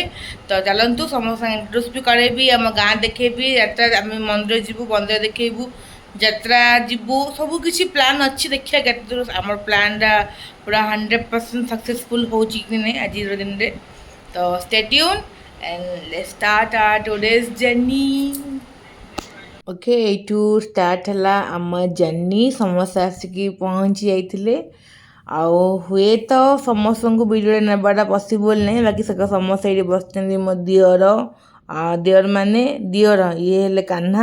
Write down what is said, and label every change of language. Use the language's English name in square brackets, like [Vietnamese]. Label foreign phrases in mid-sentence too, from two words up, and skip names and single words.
[Odia] ତ ଚାଲନ୍ତୁ ସମସ୍ତଙ୍କୁ ଇଣ୍ଟ୍ରୋଡ୍ୟୁସ୍ ବି କରାଇବି, ଆମ ଗାଁ ଦେଖେଇବି, ଯାତ୍ରା ଆମେ ମନ୍ଦିର ଯିବୁ, ମନ୍ଦିର ଦେଖେଇବୁ, ଯାତ୍ରା ଯିବୁ, ସବୁକିଛି ପ୍ଲାନ୍ ଅଛି। ଦେଖିବା କେତେ ଦୂର ଆମର ପ୍ଲାନ୍ଟା ପୁରା 100% ସକ୍ସେସଫୁଲ୍ ହେଉଛି କି ନାହିଁ ଆଜିର ଦିନରେ। [English] ତ stay tuned and let's start our today's journey. [Odia] ଓକେ, ଏଇଠୁ ଷ୍ଟାର୍ଟ ହେଲା ଆମ ଜର୍ଣ୍ଣି। ସମସ୍ତେ ଆସିକି ପହଞ୍ଚି ଯାଇଥିଲେ। ଆଉ ହୁଏତ ସମସ୍ତଙ୍କୁ ଭିଡ଼ିଓରେ ନେବାଟା ପସିବୁଲ୍ ନାହିଁ, ବାକି ସମସ୍ତେ ଏଇଠି ବସିଛନ୍ତି। ମୋ ଦିଅର ଇଏ ହେଲେ କାହ୍ନା।